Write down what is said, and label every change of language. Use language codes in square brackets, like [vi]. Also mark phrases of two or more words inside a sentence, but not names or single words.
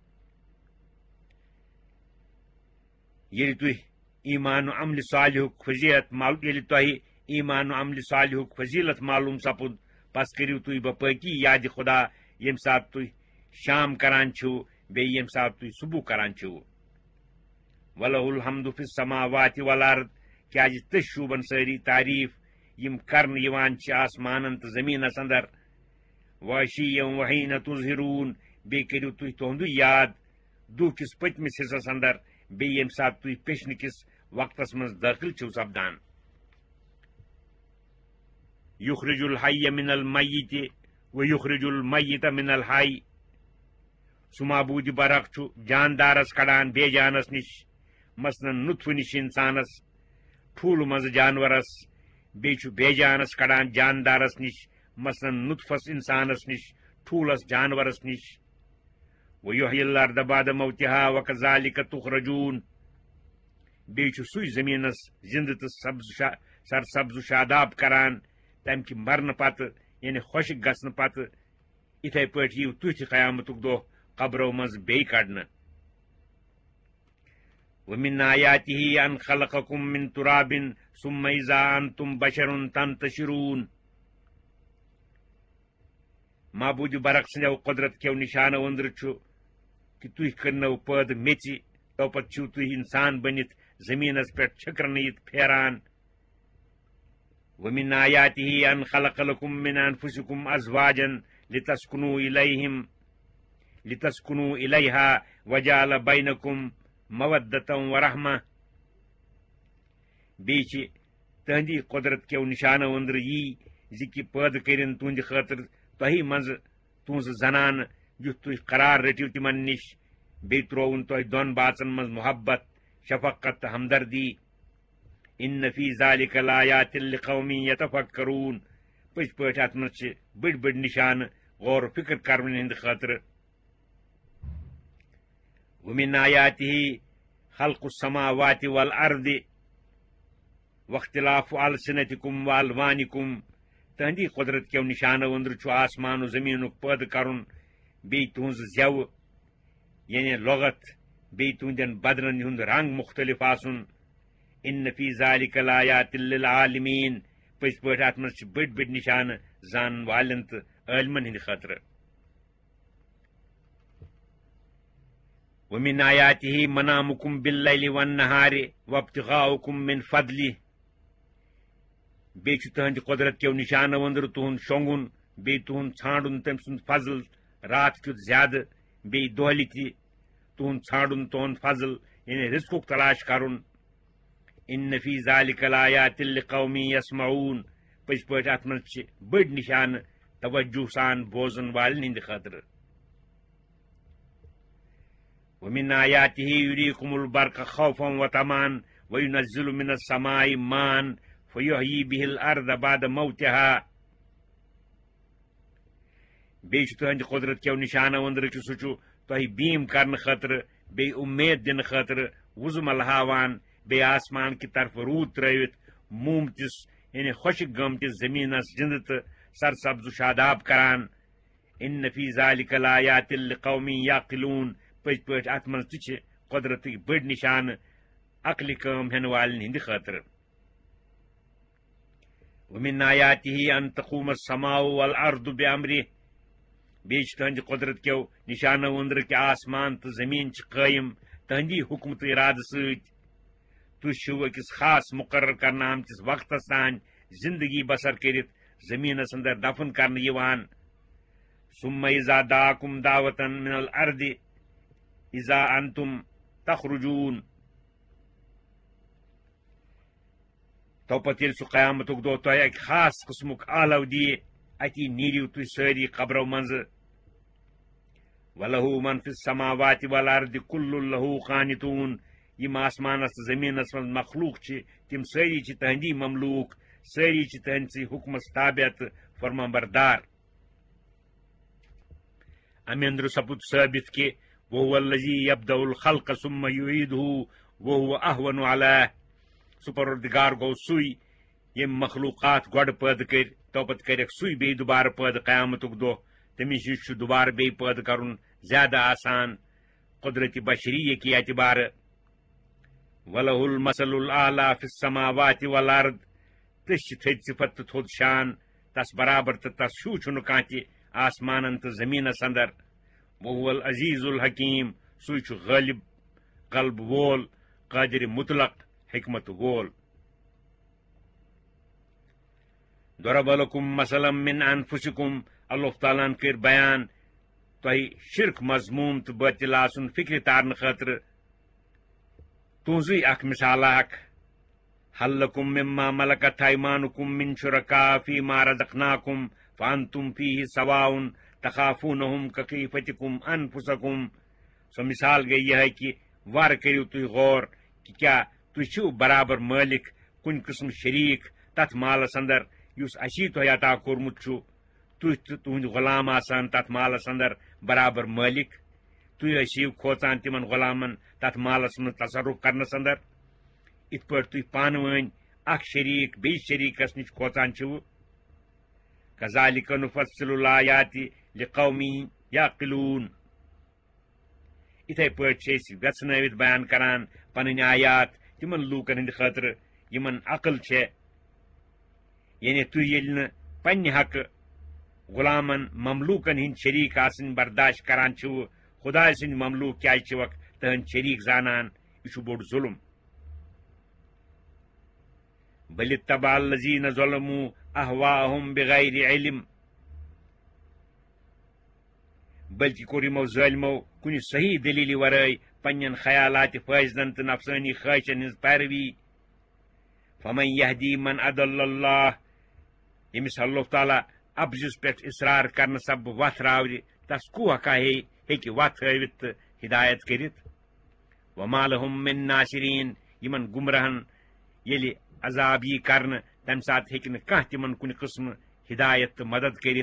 [ks] ییٚلہِ تُہۍ ایمان و عملہِ صالحُک فضیلت معلوم سپُد پس کٔرِو تُہۍ بپٲکی یادِ خدا ییٚمہِ ساتہٕ تُہۍ شام کران چھِو بیٚیہِ ییٚمہِ ساتہٕ تُہۍ صبح کران چھِو [ar] وَلَهُ الْحَمْدُ فِي السَّمَاوَاتِ وَالْأَرْضِ [ks] کیازِ تٔسۍ شوٗبن سٲری تعریٖف یِم کرنہٕ یِوان چھِ آسمانن تہٕ زٔمیٖنس انٛدر [ar] وَعَشِيًّا وَحِينَ تُظْهِرُونَ [ks] بیٚیہِ کٔرِو تُہۍ تُہُنٛدُے یاد دُہ کِس پٔتمِس حِصس انٛدر بیٚیہِ ییٚمہِ ساتہٕ تُہۍ پیٚشنہٕ کِس وقتس منٛز دٲخل چھِو سپدان [ar] یُخرِجُ الحَیَّ مِنَ الْمَیِّتِ وَیُخرِجُ الْمَیِّتَ مِنَ الْحَیِّ [ks] سُہ معبوٗدِ برق چھُ جاندارس کڑان بے جانس نِش مثلاً نُطفہٕ نِش انسانس ٹھوٗلہٕ منٛزٕ جانورس بیٚیہِ چھُ بے جانس کڑان جاندارس نِش مثلاً نُطفس انسانس نِش ٹھوٗلس جانورس نِش [ar] وَیُحْیِی الْأَرْضَ بَعْدَ مَوْتِہَا وَکَذَٰلِکَ تُخْرَجُونَ [ks] بیٚیہِ چھُ سُے زٔمیٖنس زِنٛدٕ تہٕ سرسبز و شاداب کران تمہِ کہِ مرنہٕ پتہٕ یعنی خۄشِک گژھنہٕ پتہٕ یِتھے پٲٹھۍ یِیِو تُہۍ تہِ قیامتُک دۄہ قبرو منٛز بیٚیہِ کڑنہٕ [ar] وَمِنْ آیاتِهِ أَنْ خَلَقَكُم مِّن تُرَابٍ ثُمَّ إِذَا أَنْتُمْ بَشَرٌ تَنتَشِرُونَ معبوٗدِ [ks] برق سٕنٛدیو قۄدرت کیو نِشانو أنٛدرٕ چھُ کہِ تُہۍ کٔرنو پٲدٕ میٚژِ توپتہٕ چھِو تُہۍ اِنسان بٔنِتھ زٔمیٖنس پٮ۪ٹھ چھٔکرنہٕ یِتھ پھیران [ar] وَمِنْ آیاتِهِ أَنْ خَلَقَ لَكُم مِّنْ أَنفُسِكُمْ أَزْوَاجًا لِتَسْكُنُوا إِلَيْهَا وَجَعَلَ بَيْنَكُمْ مَوَدَّةً وَرَحْمَةً [ks] بیٚیہِ چھِ تٕہنٛدی قۄدرت کیو نِشانو أنٛدرٕ یی زِ کہِ پٲدٕ کٔرِن تُہنٛدِ خٲطرٕ تۄہہِ منٛزٕ تُہنٛزٕ زنانہٕ یُتھ تُہۍ قرار رٔٹِو تِمن نِش بیٚیہِ ترٛووُن تۄہہِ دۄن باژن منٛز محبت شفقت تہٕ ہمدردی [ar] اِنَّ فِی ذَلِکَ لَآیاتٍ لِقَوْمٍ یَتَفَکَّرُونَ [ks] پٔزۍ پٲٹھۍ اتھ منٛز چھِ بٔڑۍ بٔڑۍ نِشانہٕ غور و فِکر کرنہٕ ہٕنٛدِ خٲطرٕ [ar] وَمِنْ آیاتِهِ خَلْقُ السَّمَاوَاتِ وَالْأَرْضِ وَاخْتِلَافُ أَلْسِنَتِكُمْ وَأَلْوَانِكُمْ [ks] تٕہنٛدی قۄدرت کیو نِشانو أنٛدرٕ چھُ آسمان و زٔمیٖنُک پٲدٕ کرُن بیٚیہِ تُہنٛزٕ زٮ۪وٕ یعنی لۄغت بیٚیہِ تُہنٛدٮ۪ن بدنن ہُنٛد رنٛگ مُختٔلِف آسُن [ar] ان فی ذالک لآیات للعالمین [ks] پٔزۍ پٲٹھۍ اتھ منٛز چھِ بٔڑۍ بٔڑۍ نشانہٕ زانن والٮ۪ن تہٕ عٲلمن ہٕنٛدِ خٲطرٕ. [ar] ومن آیاته منامکم باللیل والنہار وابتغاؤکم من فضلہ [ks] بیٚیہِ چھُ تُہنٛدِ قۄدرت کیو نشانو أنٛدرٕ تُہُنٛد شۄنٛگُن بیٚیہِ تُہُنٛد ژھانٛڈُن تٔمۍ سُنٛد فضل رات کیُتھ زیادٕ بیٚیہِ دۄہلہِ تہِ تُہُنٛد ژھانٛڈُن تُہُنٛد فضل یعنی رزقُک تلاش کرُن. [ar] ان فی ذالک لآیات لقوم یسمعون [ks] پٔزۍ پٲٹھۍ اتھ منٛز چھِ بٔڑۍ نشانہٕ توجہ سان بوزن والٮ۪ن ہٕنٛدِ خٲطرٕ. [ar] ومن آیاته یریکم البرق خوفا وطمعا وینزل من السماء ماء فیحیی به الارض بعد موتها [ks] بیٚیہِ چھُ تُہنٛدِ قۄدرت کیو نشانو أنٛدرٕ چھُ سُہ چھُ تۄہہِ بیٖم کرنہٕ خٲطرٕ بیٚیہِ اُمید دِنہٕ خٲطرٕ وُزمل ہاوان بیٚیہِ آسمان کہِ طرفہٕ روٗد ترٲوِتھ مومتِس یعنی خۄشِک گٲمتِس زٔمیٖنس زِنٛدٕ تہٕ سرسبز و شاداب کران. [ar] ان فی ذالک لآیات لقوم یعقلون [ks] پٔزۍ پٲٹھۍ اتھ منٛز تہِ چھِ قۄدرتٕکۍ بٔڑۍ نشانہٕ عقلہِ کٲم ہٮ۪نہٕ والٮ۪ن ہٕنٛدِ خٲطرٕ. [ar] ومن آیاته ان تقوم السماء والارض بأمرہ [ks] بیٚیہِ چھِ تُہنٛدِ قۄدرت کیو نشانو أنٛدرٕ کہِ آسمان تہٕ زٔمیٖن چھِ قٲیِم تُہنٛدی حُکمہٕ تہٕ اِرادٕ سۭتۍ. تُہۍ چھِو أکِس خاص مُقرر کرنہٕ آمتِس وقتس تانۍ زندگی بسر کٔرِتھ زٔمیٖنس انٛدر دفن کرنہٕ یِوان. [ar] ثم اذا دعاکم دعوة من الارض اذا انتم تخرجون [ks] توپتہٕ ییٚلہِ سُہ قیامتُک دۄہ تۄہہِ اکہِ خاص قٕسمُک آلو دِیہِ اتی نیٖرِو تُہۍ سٲری قبرو منٛزٕ. [ar] وَلَہُ مَن فِی السَّمَاوَاتِ وَالْأَرْضِ كُلٌّ لَهُ قَانِتُونَ [ks] یِم آسمانس تہٕ زٔمیٖنس منٛز مخلوٗق چھِ تِم سٲری چھِ تٕہنٛدی مملوٗک سٲری چھِ تٕہنٛدسٕے حُکمس تابع تہٕ فرمانبردار. امہِ اندرٕ سپُد ثٲبت کہِ [ar] وَهُوَ الَّذِی یَبْدَأُ الْخَلْقَ ثُمَّ يُعِیدُهُ وَهُوَ أَهْوَنُ عَلَیہِ [ks] سُہ پروردگار گوٚو سُے ییٚمۍ مخلوٗقات گۄڈٕ پٲدٕ کٔرۍ توپتہٕ کٔرِکھ سُے بیٚیہِ دُبارٕ پٲدٕ قیامتُک دۄہ تٔمِس نِش چھُ دُبارٕ بیٚیہِ پٲدٕ کرُن زیادٕ آسان قۄدرتِ بشریہ کہِ اعتبارٕ. [ar] وَلَہُ الْمَثَلُ الْأَعْلَىٰ فِی السَّمَاوَاتِ وَالْأَرْضِ [ks] تٔسۍ چھِ تھٔدۍ صِفت تہٕ تھوٚد شان تس برابر تہٕ تس ہیوٗ چھُنہٕ کانٛہہ تہِ آسمانن تہٕ زٔمیٖنس انٛدر. [ar] وَهُوَ الْعَزِیٖزُ الْحَکیٖم [ks] سُے چھُ غٲلب غلبہٕ وول قٲدِرِ مُطلق حکمت وول. [ar] ضَرَبَ لَکُم مَثَلًا مِن أَنفُسِکُم [ks] اللہ تعالیٰ ہن کٔرۍ بیان تۄہہِ شرک مضموٗم تہٕ بٲطِل آسُن فِکرِ تارنہٕ خٲطرٕ تُہنٛزٕے اکھ مِثالا اکھ. [ar] هَل لَکُم مِمَّا مَلَکَتْ أَیْمَانُکُم مِن شُرَکَاءَ فِیمَا رَزَقْنَاکُم فَأَنتُم فِیہِ سَوَاءٌ تَخَافُونَہُم کَخِیفَتِکُم أَنفُسَکُم. [ks] سۄ مِثال گٔیہِ یِہے کہِ وارٕ کٔرِو تُہۍ غور کہِ کیٛاہ تُہۍ چھِو برابر مٲلِک کُنہِ قٕسمہٕ شریٖک تتھ مالس انٛدر یُس اسی تۄہہِ عطا کوٚرمُت چھُ تُہۍ تہٕ تُہنٛدۍ غلام آسان تتھ مالس انٛدر برابر مٲلِک. تُہۍ ٲسِو کھوژان تِمن غلامن تتھ مالس منٛز تصرُف کرنس انٛدر یِتھ پٲٹھۍ تُہۍ پانہٕ ؤنۍ اکھ شریٖک بیٚیِس شریٖکس نِش کھوژان چھِو. [ar] کَذَالِکَ نُفَصِّلُ الْآیاتِ لِقَوْمٍ یَعْقِلُونَ [ks] یِتھے پٲٹھۍ چھِ أسۍ ویژھنٲوِتھ بیان کران پنٕنۍ آیات تِمن لوٗکن ہٕنٛدِ خٲطرٕ یِمن عقل چھےٚ. یعنی تُہۍ ییٚلہِ نہٕ پننہِ حقہٕ غلامن مملوٗکن ہٕنٛدۍ شریٖک آسٕنۍ برداشت کران چھِو خۄداے سٕنٛدۍ مملوٗک کیٛازِ چھِوکھ تٕہنٛدۍ شریٖک زانان یہِ چھُ بوٚڑ ظُلم. [ar] بَلِ اتَّبَعَ الَّذِیٖنَ ظَلَمُوا أَهْوَاءَهُم بِغَیرِ عِلْمٍ [ks] بٔلکہِ کوٚر یِمو ظٲلمو کُنہِ صحیح دٔلیٖلہِ ورٲے پننٮ۪ن خیالاتِ فٲضلن تہٕ نفسٲنی خٲہِشن ہٕنٛز پیروی. [ar] فَمَن یَہدی مَن أَضَلَّ اللّٰہ [ks] ییٚمِس اللہ تعالیٰ اَپزِس پٮ۪ٹھ اِصرار کرنہٕ سببہٕ وتھ راورِ تس کُوکھا ہیٚکہِ وتھ ہٲوِتھ تہٕ ہدایت کٔرِتھ. [ar] وَما لَہُم مِن ناصِریٖن [ks] یِمن گُمراہن ییٚلہِ عذاب یی کرنہٕ تمہِ ساتہٕ ہیٚکہِ نہٕ کانٛہہ تِمن کُنہِ قٕسمہٕ ہدایت تہٕ مدد کٔرِتھ.